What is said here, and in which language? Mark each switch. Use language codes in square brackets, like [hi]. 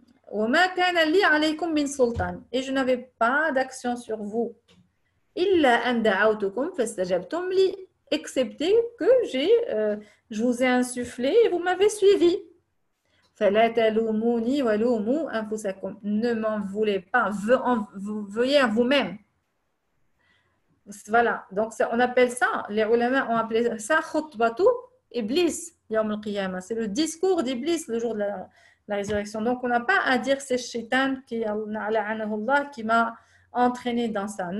[ar] وما كان لي عليكم من سلطان. [fr] Et je n'avais pas d'action sur vous. [ar] إلا أن دعوتكم فاستجبتم لي. [fr] Excepté que je vous ai insufflé et vous m'avez suivi. [ar] فلا تلوموني ولوموا أنفسكم. [fr] Ne m'en voulez pas, veuillez à vous-même. Voilà, donc on appelle ça, les ulama ont appelé ça [ar] khutbatu iblis yawm al-qiyamah. [fr] C'est le discours d'Iblis le jour de la résurrection. Donc on n'a pas à dire c'est shaitan qui m'a entraîné dans ça.